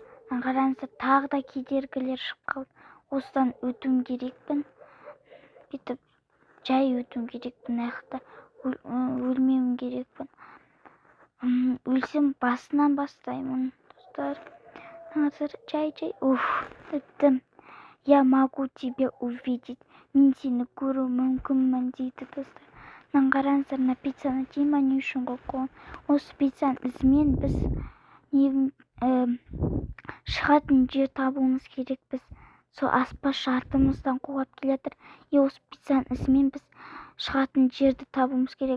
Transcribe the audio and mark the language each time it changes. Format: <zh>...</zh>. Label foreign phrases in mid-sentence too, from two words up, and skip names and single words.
<kk>Қараңыздар, тағы да кедергілер шығып қалды. Осыдан өтуім керекпін. Бүйтіп жай өтуім керекпін. Аяқта өлмеуім керекпін. Өлсем басынан бастаймын, достар. Жай. Өттім.</kk> <ru>Я могу тебя увидеть.</ru> <kk>Мен сені көру мүмкінмін, дейді, достар. Қараңыздар, мына пиццаны деймін не үшін қойған. Осы пиццаның ізімен біз шығатын жер табуымыз керек. Біз сол аспазшы артымыздан қуып келе жатыр. Осы пиццаның ізімен біз шығатын жерді табуымыз керек.</kk>